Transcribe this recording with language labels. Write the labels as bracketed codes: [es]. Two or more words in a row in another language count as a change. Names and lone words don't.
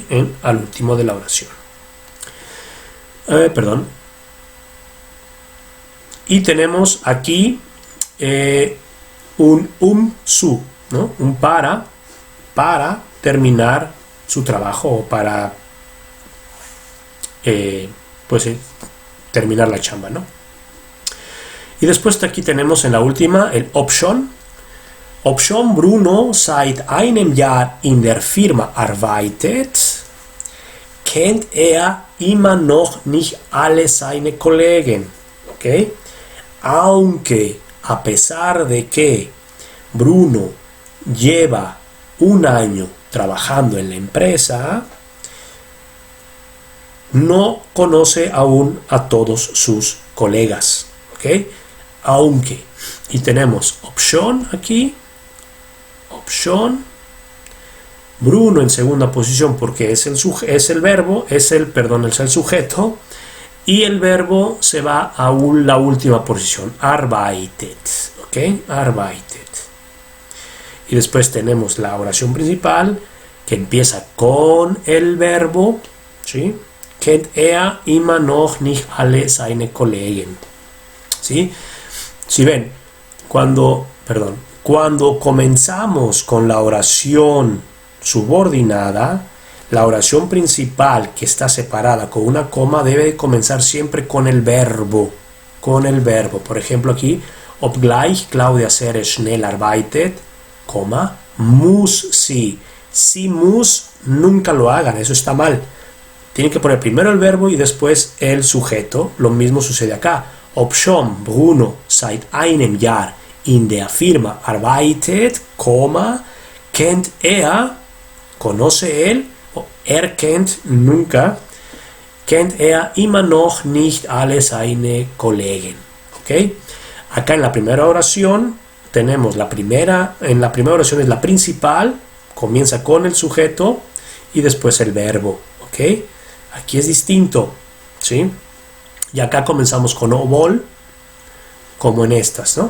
[es] Al último de la oración. Y tenemos aquí un su, ¿no? Un para terminar su trabajo, o para terminar la chamba, ¿no? Y después aquí tenemos en la última el Obschon. [de] Obschon Bruno seit einem Jahr in der Firma arbeitet, kennt immer noch nicht alle seine Kollegen. [es] ¿Okay? Aunque, a pesar de que Bruno lleva un año trabajando en la empresa, no conoce aún a todos sus colegas, ¿ok? Aunque, y tenemos opción aquí, opción, Bruno en segunda posición porque es el verbo, es el sujeto, y el verbo se va a la última posición, arbeitet, ¿ok? Arbeitet. Y después tenemos la oración principal que empieza con el verbo, ¿sí? [de] Kennt er immer noch nicht alle seine Kollegen. [es] ¿Sí? Si ven, cuando comenzamos con la oración subordinada, la oración principal que está separada con una coma debe comenzar siempre con el verbo. Por ejemplo aquí, [de] obgleich Claudia sehr schnell arbeitet, coma, muss sie. [es] Si muss, nunca lo hagan, eso está mal. Tienen que poner primero el verbo y después el sujeto. Lo mismo sucede acá. [de] Obschon Bruno seit einem Jahr in der Firma arbeitet, kennt er, [es] conoce él, [de] kennt nunca, kennt er immer noch nicht alle seine Kollegen. [es] ¿Ok? Acá en la primera oración tenemos en la primera oración es la principal, comienza con el sujeto y después el verbo. ¿Ok? Aquí es distinto, ¿sí? Y acá comenzamos con obol, como en estas, ¿no?